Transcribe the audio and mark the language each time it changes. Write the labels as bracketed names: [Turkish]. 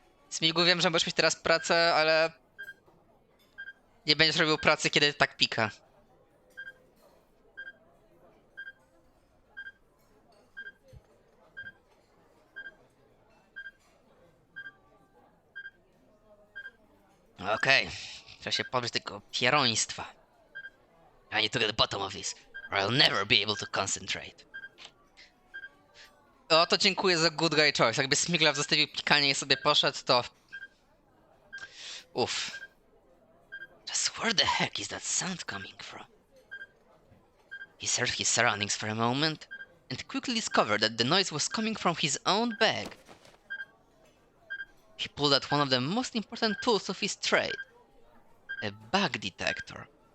[Polish] Smigu, wiem, że możesz mieć teraz pracę, ale nie będziesz robił pracy, kiedy tak pika. Okej, trzeba się pozbyć tego pieroństwa. [English] I need to get the bottom of this, or I'll never be able to concentrate. [Polish] O, to dziękuję za [English] good guy choice. [Polish] Jakby Smiglaw zostawił pikanie i sobie poszedł, to... Uff. [English] Just where the heck is that sound coming from? He searched his surroundings for a moment, and quickly discovered that the noise was coming from his own bag. He pulled out one of the most important tools of his trade. A bug detector.